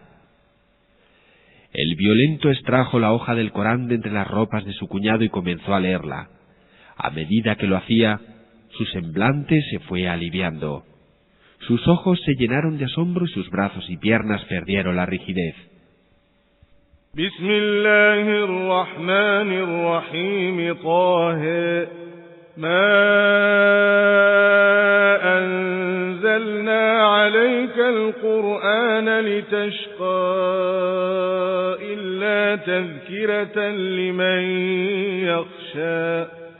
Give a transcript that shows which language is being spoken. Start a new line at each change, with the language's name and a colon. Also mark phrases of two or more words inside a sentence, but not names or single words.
Spanish: El violento extrajo la hoja del Corán de entre las ropas de su cuñado y comenzó a leerla. A medida que lo hacía, su semblante se fue aliviando. Sus ojos se llenaron de asombro y sus brazos y piernas perdieron la rigidez.
Arabic: Bismillahirrahmanirrahim. Taha. ما أنزلنا عليك القرآن لتشقى إلا تذكرة لمن يخشى.